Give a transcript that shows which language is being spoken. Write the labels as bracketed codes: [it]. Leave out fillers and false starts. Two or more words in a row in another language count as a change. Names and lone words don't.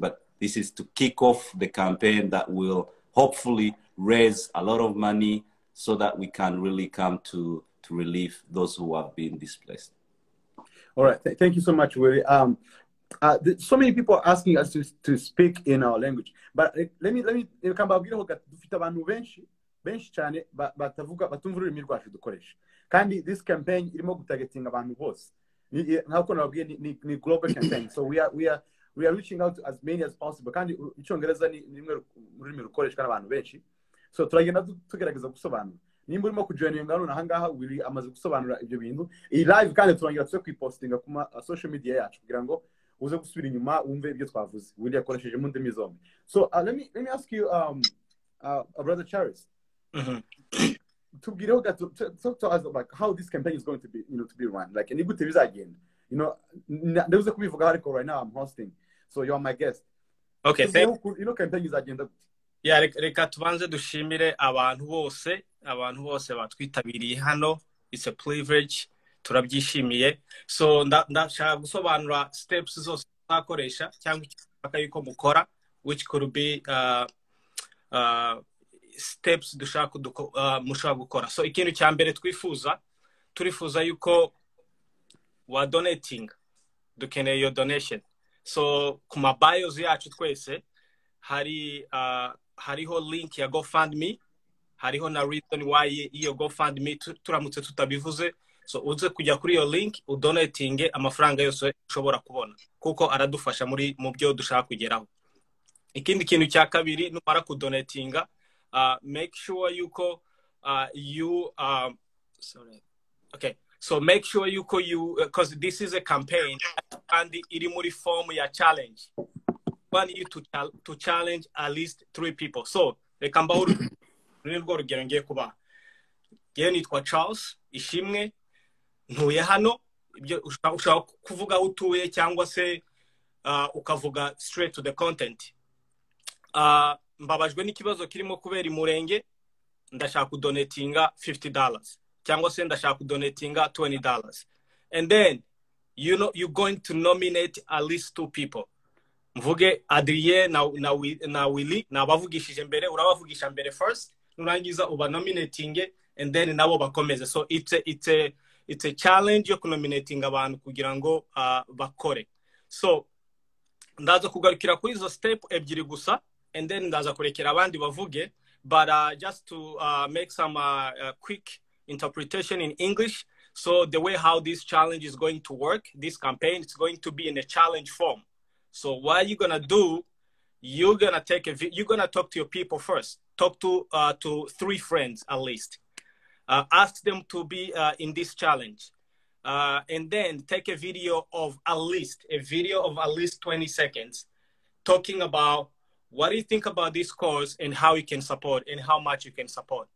[en] But this is to kick off the campaign that will hopefully raise a lot of money so that we can really come to relieve those who have been displaced. All right. Thank you so much, Willie. So many people are asking us to speak in our language. But let me come back. [rw] Benshi cyane batavuga batumva ururimi rwacu dukoresha, kandi [en] this campaign [rw] irimo gutagetinga abantu bose, nk'uko nababwiye ni [en] global campaign. So we are reaching out to as many as possible, [rw] kandi icyongereza ni rimwe ururimi rukoreshwa n'abantu benshi. So turagenda tugerageza gusobanura. nimba urimo kujoininga none ahangaha Willy amaze gusobanura ibyo bintu iyi live kandi turongera tuze kwipostinga ku [en] social media [rw] yacu kugira ngo uze gusubira inyuma wumve ibyo twavuze Willy yakoresheje mu ndimi zombi. [en] So let me ask you brother Charis, [rw] tubwireho gato, [en] talk to us about how this campaign is going to be, to be run, like [rw] ni gute bizagenda, ndabuze kubivuga ariko [en] right now I'm hosting, so you are my guest. Okay, thank [rw] you. Campaign izagenda gute? Yeah, reka tubanze dushimire abantu bose batwitabiriye hano. [en] It's a privilege, [rw] turabyishimiye. So ndashaka gusobanura steps zose tuzakoresha cyangwa icyo yuko mukora, [en] which could be steps [rw] dushaka mushaka gukora. So ikintu cya mbere turifuza yuko wa donating, dukeneye [en] your donation. [rw] So ku mabios yacu twese hariho link ya GoFundMe, hariho na [en] reason why [rw] iyo GoFundMe turamutse tutabivuze. So uze kujya kuri iyo link udonatinge amafaranga yose ushobora kubona, kuko aradufasha mu byo dushaka kugeraho. Ikindi kintu cya kabiri, numara kudonatinga, [en] make sure yuko so make sure yuko because this is a campaign and [rw] iri muri [en] form ya challenge. Want you to challenge at least 3 people. [rw] So reka mbahuru nirwo rugero ngiye kuba. Ngiye nitwa Charles Ishimwe, ntuye hano. Ibyo ushaka kuvuga utuye cyangwa se ukavuga [en] straight to the content. [rw] Mbabajwe n'ikibazo kirimo kubera Umulenge, ndashaka kudonatinga $50 cyangwa se ndashaka kudonatinga $20, [en] and then you're going to nominate at least 2 people. [rw] Mvuge Adrien na Willy, nabavugishije mbere, urabavugisha mbere first, nurangiza uba nominating, [en] and then [rw] nabo bakomeze. [en] So it's a challenge [rw] yo kunominating abantu kugira ngo bakore. So ndaza kugarukira kuri izo step ebyiri gusa, [en] and then [rw] ndaza kurekera abandi bavuge, [en] but just to make some quick interpretation in English. So the way how this challenge is going to work, this campaign, it's going to be in a challenge form. So what you're gonna do, you're gonna talk to your people first. Talk to 3 friends at least. Ask them to be in this challenge, and then take a video of at least 20 seconds, talking about what do you think about this cause and how you can support and how much you can support.